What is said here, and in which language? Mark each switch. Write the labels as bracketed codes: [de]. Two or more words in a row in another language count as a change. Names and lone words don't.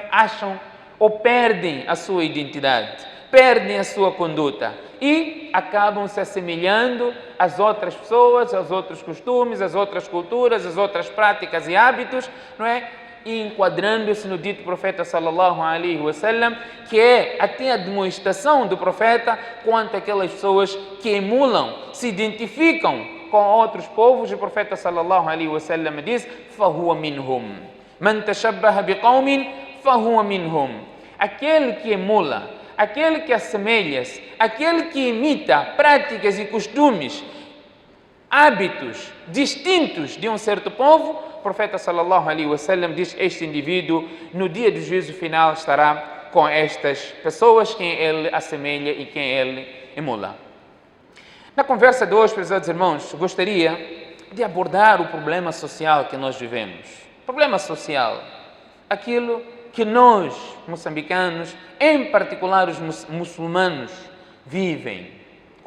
[pt] Acham ou perdem a sua identidade, perdem a sua conduta e acabam se assemelhando às outras pessoas, aos outros costumes, às outras culturas, às outras práticas e hábitos, não é? E enquadrando-se no dito profeta [ar] صلى الله عليه وسلم, [pt] que é até a demonstração do profeta quanto aquelas pessoas que emulam, se identificam com outros povos. O profeta [ar] صلى الله عليه وسلم [pt] diz: [ar] فهو منهم من تشبه بقوم فهو منهم. [pt] Aquele que emula, aquele que assemelha-se, aquele que imita práticas e costumes, hábitos distintos de um certo povo, o profeta [ar] صلى الله عليه وسلم [pt] diz: este indivíduo no dia do juízo final estará com estas pessoas quem ele assemelha e quem ele emula. Na conversa de hoje, prezados irmãos, gostaria de abordar o problema social que nós vivemos. Problema social, aquilo que nós, moçambicanos, em particular os muçulmanos, vivem.